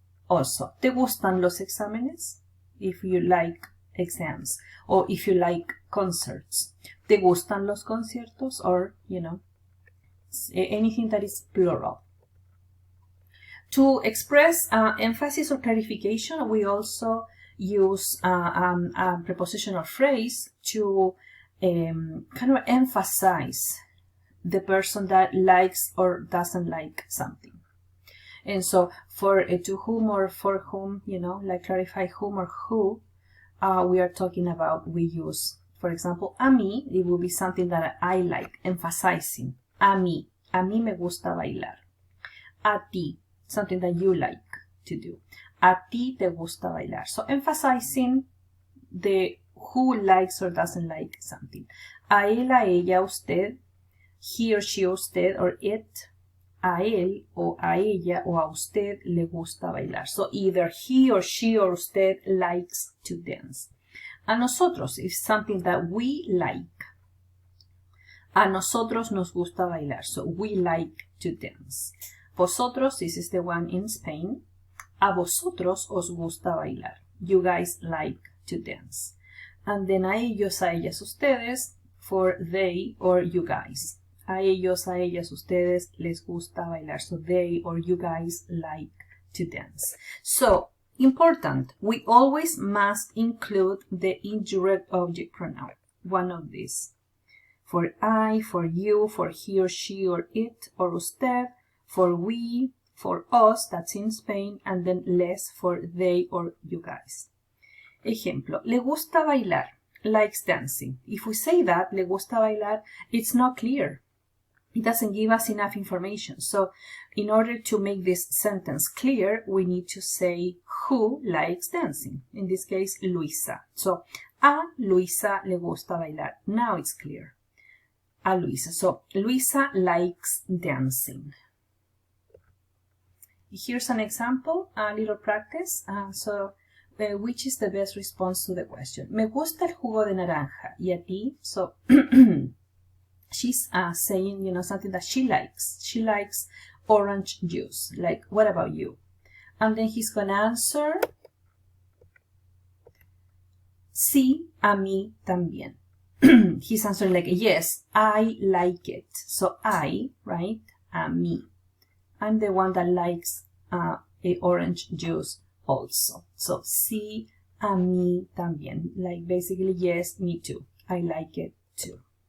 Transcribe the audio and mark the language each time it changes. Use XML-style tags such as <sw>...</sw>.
<en>Also,</en> <es>¿te gustan los exámenes?</es> <en>If you like exams. Or if you like concerts.</en> <es>¿Te gustan los conciertos?</es> <en>Or, you know, anything that is plural. To express emphasis or clarification, we also use a prepositional phrase to kind of emphasize the person that likes or doesn't like something. And so for to whom or for whom, you know, like clarify whom or who we are talking about, we use, for example, a mí, it will be something that I like, emphasizing.</en> <es>A mí me gusta bailar. A ti,</es> <en>something that you like to do.</en> <es>A ti te gusta bailar.</es> <en>So emphasizing the who likes or doesn't like something.</en> <es>A él, a ella, a usted,</es> <en>he or she,</en> <es>usted, or it, a él o a ella o a usted le gusta bailar.</es> <en>So either he or she or usted likes to dance. A nosotros is something that we like.</en> <es>A nosotros nos gusta bailar.</es> <en>So we like to dance. Vosotros, this is the one in Spain.</en> <es>A vosotros os gusta bailar.</es> <en>You guys like to dance. And then</en> <es>a ellos, a ellas, ustedes,</es> <en>for they or you guys.</en> <es>A ellos, a ellas, ustedes les gusta bailar.</es> <en>So they or you guys like to dance. So, important, we always must include the indirect object pronoun. One of these. For I, for you, for he or she or it or usted, for we, for us, that's in Spain, and then les for they or you guys.</en> <es>Ejemplo, le gusta bailar,</es> <en>likes dancing. If we say that,</en> <es>le gusta bailar,</es> <en>it's not clear. It doesn't give us enough information. So in order to make this sentence clear, we need to say who likes dancing. In this case, Luisa.</en> <es>So, a Luisa le gusta bailar.</es> <en>Now it's clear. A Luisa. So, Luisa likes dancing. Here's an example, a little practice. Which is the best response to the question?</en> <es>Me gusta el jugo de naranja. ¿Y a ti?</es> <en>So, she's saying, you know, something that she likes. She likes orange juice. Like, what about you? And then he's going to answer,</en> <es>sí, a mí también.</es> <en>He's answering like, yes, I like it. So I, right, a mí. I'm the one that likes a orange juice also. So,</en> <es>sí, a mí también.</es> <en>Like, basically, yes, me too. I like it too.</en>